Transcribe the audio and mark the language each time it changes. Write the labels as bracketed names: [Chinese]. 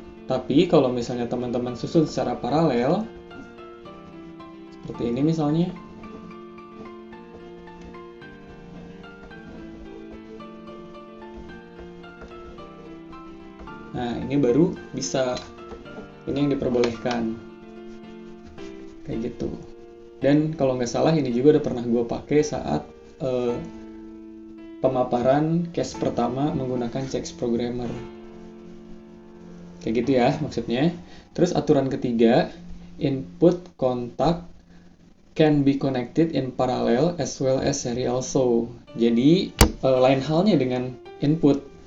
[Indonesian] Tapi kalau misalnya teman-teman susun secara paralel, seperti ini misalnya, nah ini baru bisa, ini yang diperbolehkan, kayak gitu. Dan kalau nggak salah ini juga udah pernah gue pakai saat pemaparan case pertama menggunakan CX Programmer. Kayak gitu ya maksudnya. Terus aturan ketiga, [English] input contact can be connected in parallel as well as serial also. [Indonesian] Jadi lain halnya dengan output.